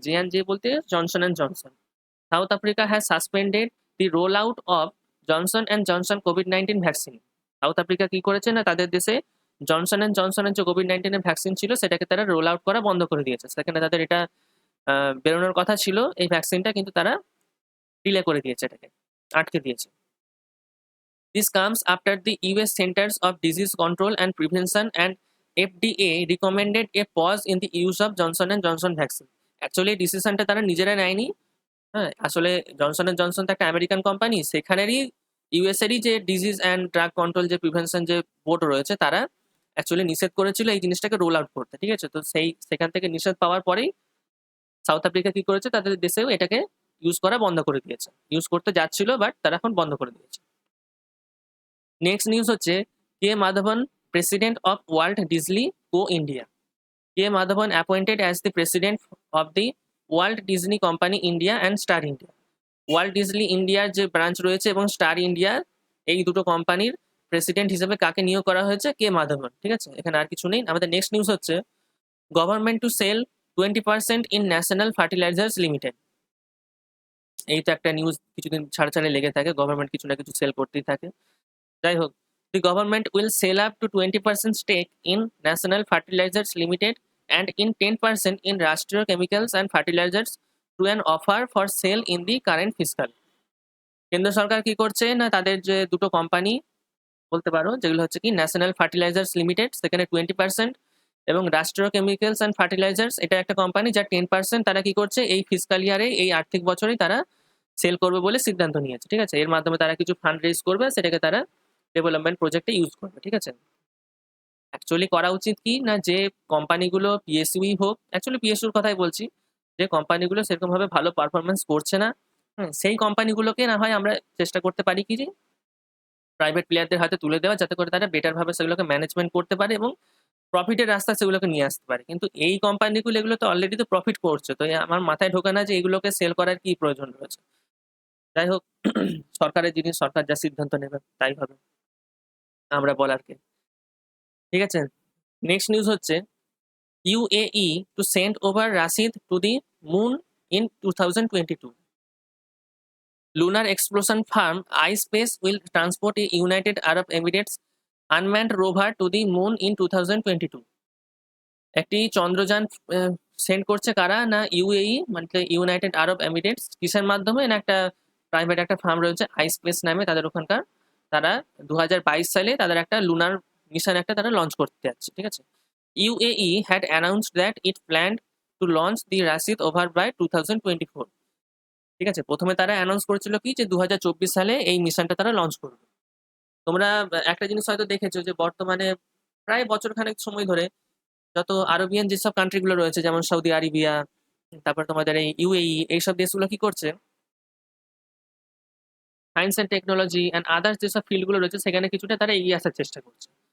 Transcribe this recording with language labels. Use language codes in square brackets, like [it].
[bn] J&J বলতে Johnson and Johnson. [en] South Africa has suspended the roll out of Johnson and Johnson COVID-19 vaccine. [bn] South Africa কি করেছে না তাদের দেশে Johnson and জনসনের যে কোভিড-19 এর ভ্যাকসিন ছিল সেটাকে তারা রোল আউট করা বন্ধ করে দিয়েছে। সেখানে তাদের এটা বেরোনোর কথা ছিল এই ভ্যাকসিনটা, কিন্তু তারা ডিলে করে দিয়েছে, এটাকে আটকে দিয়েছে। [en] This comes after the US Centers of Disease Control and Prevention and FDA recommended a pause in the use of Johnson and Johnson vaccine. [bn] Actually ডিসিশনটা তারা নিজেরা নেয়নি। হ্যাঁ, আসলে জনসন এন্ড জনসন তো একটা আমেরিকান কোম্পানি, সেখানেরই ইউএসএরই যে ডিজিজ অ্যান্ড ড্রাগ কন্ট্রোল যে প্রিভেনশন যে বোর্ড রয়েছে তারা অ্যাকচুয়ালি নিষেধ করেছিল এই জিনিসটাকে রোল আউট করতে, ঠিক আছে? তো সেখান থেকে নিষেধ পাওয়ার পরেই সাউথ আফ্রিকা কি করেছে, তাদের দেশেও এটাকে ইউজ করা বন্ধ করে দিয়েছে। ইউজ করতে যাচ্ছিল বাট তারা এখন বন্ধ করে দিয়েছে। নেক্সট নিউজ হচ্ছে কে Madhavan [en] President of World Disney co India. K Madhavan appointed as the president of the World Disney company India and Star India. [bn] World Disney ইন্ডিয়ার যে ব্রাঞ্চ রয়েছে এবং স্টার ইন্ডিয়ার এই দুটো কোম্পানির প্রেসিডেন্ট হিসেবে কাকে নিয়োগ করা হয়েছে? কে মাধবন, ঠিক আছে? এখানে আর কিছু নেই। আমাদের নেক্সট নিউজ হচ্ছে [en] Government to sell 20% in national fertilisers limited. [bn] এই তো একটা নিউজ কিছুদিন ছাড়া ছাড়া লেগে থাকে, গভর্নমেন্ট কিছু না কিছু সেল করতেই থাকে। যাই হোক, [en] the government will sell up to 20% stake in National Fertilizers Limited and in 10% in Rashtriya Chemicals and Fertilizers to an offer for sale in the current fiscal. [bn] কেন্দ্র সরকার কি করছে না তাদের যে দুটো কোম্পানি বলতে পারো যেগুলো হচ্ছে কি ন্যাশনাল ফার্টিলাইজার্স লিমিটেড, সেখানে 20% এবং রাষ্ট্রীয় কেমিক্যালস অ্যান্ড ফার্টিলাইজার্স এটা একটা কোম্পানি যার 10% তারা কি করছে এই ফিসকাল ইয়ারে এই আর্থিক বছরেই তারা সেল করবে বলে সিদ্ধান্ত নিয়েছে, ঠিক আছে? এর মাধ্যমে তারা কিছু ফান্ড রেজ করবে, সেটাকে তারা ডেভেলপমেন্ট প্রজেক্টে ইউজ করবে, ঠিক আছে? অ্যাকচুয়ালি করা উচিত কি না যে কোম্পানিগুলো পিএসইউই হোক, অ্যাকচুয়ালি পিএসইউর কথাই বলছি, যে কোম্পানিগুলো সেরকমভাবে ভালো পারফরমেন্স করছে না, সেই কোম্পানিগুলোকে না হয় আমরা চেষ্টা করতে পারি কি যে প্রাইভেট প্লেয়ারদের হাতে তুলে দেওয়া, যাতে করে তারা বেটার ভাবে সেগুলোকে ম্যানেজমেন্ট করতে পারে এবং প্রফিটের রাস্তা সেগুলোকে নিয়ে আসতে পারে। কিন্তু এই কোম্পানিগুলো এগুলো তো অলরেডি তো প্রফিট করছে, তো আমার মাথায় ঢোকে না যে এগুলোকে সেল করার কি প্রয়োজন রয়েছে। যাই হোক, সরকারের জিনিস সরকার যা সিদ্ধান্ত নেবে তাই হবে, আমরা বলার কে, ঠিক আছে? নেক্সট নিউজ হচ্ছে [en] UAE to send over Rashid to the moon in 2022. Lunar exploration firm iSpace will transport a United Arab Emirates unmanned rover to the moon in 2022. [bn] একটি চন্দ্রযান সেন্ড করছে কারা না ইউএই মানে ইউনাইটেড আরব এমিরেটস, কিসের মাধ্যমে না একটা প্রাইভেট একটা ফার্ম রয়েছে আইস্পেস নামে তাদের ওখানকার, তারা 2022 সালে তাদের একটা লুনার মিশন একটা তারা লঞ্চ করতে যাচ্ছে, ঠিক আছে? [en] UAE had announced that it planned to launch the Rashid over by 2024. [bn] ঠিক আছে, প্রথমে তারা অ্যানাউন্স করেছিল কি যে 2024 সালে এই মিশনটা তারা লঞ্চ করবে। তোমরা একটা জিনিস হয়তো দেখেছো যে বর্তমানে প্রায় বছরখানেক সময় ধরে যত আরবিয়ান যেসব কান্ট্রিগুলো রয়েছে যেমন সৌদি আরবিয়া, তারপর তোমাদের এই ইউএই, এইসব দেশগুলো কি করছে science and technology and others যেসব ফিল্ডগুলো রয়েছে সেখানে কিছুটা তারা এগিয়ে আসার চেষ্টা করছে।